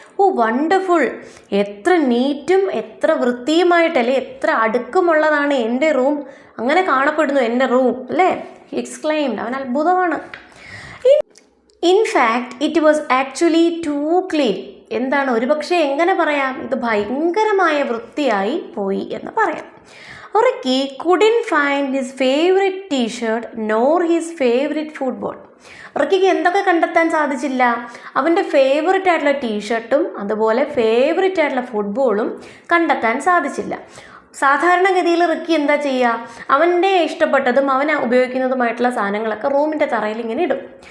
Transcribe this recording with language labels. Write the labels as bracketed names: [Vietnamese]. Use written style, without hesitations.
[Malayalam] ഓ wonderful, എത്ര നീറ്റും എത്ര വൃത്തിയുമായിട്ടല്ലേ, എത്ര അടുക്കുമുള്ളതാണ് എൻ്റെ റൂം, അങ്ങനെ കാണപ്പെടുന്നു എൻ്റെ റൂം അല്ലേ? [English] He exclaimed. [Malayalam] അവൻ അത്ഭുതമാണ്. [English] In fact it was actually to clean. എന്താണ്? [Malayalam] ഒരുപക്ഷെ എങ്ങനെ പറയാം? ഇത് ഭയങ്കരമായ വൃത്തിയായി പോയി എന്ന് പറയാം. [English] Ricky couldn't find his favorite t-shirt nor his favorite football. [Malayalam] റിക്കിക്ക് എന്തൊക്കെ കണ്ടെത്താൻ സാധിച്ചില്ല? അവൻ്റെ ഫേവററ്റ് ആയിട്ടുള്ള ടീഷർട്ടും അതുപോലെ ഫേവററ്റ് ആയിട്ടുള്ള ഫുട്ബോളും കണ്ടെത്താൻ സാധിച്ചില്ല. സാധാരണഗതിയിൽ റിക്കി എന്താ ചെയ്യുക? അവൻ്റെ ഇഷ്ടപ്പെട്ടതും അവൻ ഉപയോഗിക്കുന്നതുമായിട്ടുള്ള സാധനങ്ങളൊക്കെ റൂമിൻ്റെ തറയിൽ ഇങ്ങനെ ഇടും.